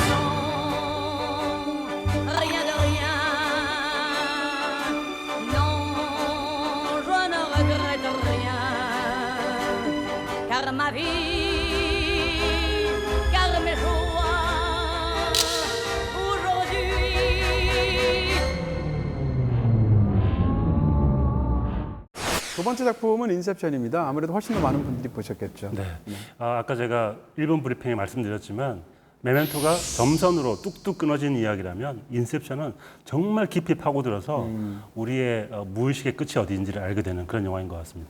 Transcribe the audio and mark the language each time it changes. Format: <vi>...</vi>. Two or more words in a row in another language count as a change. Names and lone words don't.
<fr>Non, rien de rien. Non, je ne regrette rien. Car ma vie, car mes joies, aujourd'hui.</fr> <ko>두 번째 작품은 인셉션입니다. 아무래도 훨씬 더 많은 분들이 보셨겠죠. 네. 아까 제가 일본 브리핑에 말씀드렸지만 메멘토가 점선으로 뚝뚝 끊어진 이야기라면 인셉션은 정말 깊이 파고들어서 우리의 무의식의 끝이 어디인지를 알게 되는 그런 영화인 것 같습니다.</ko>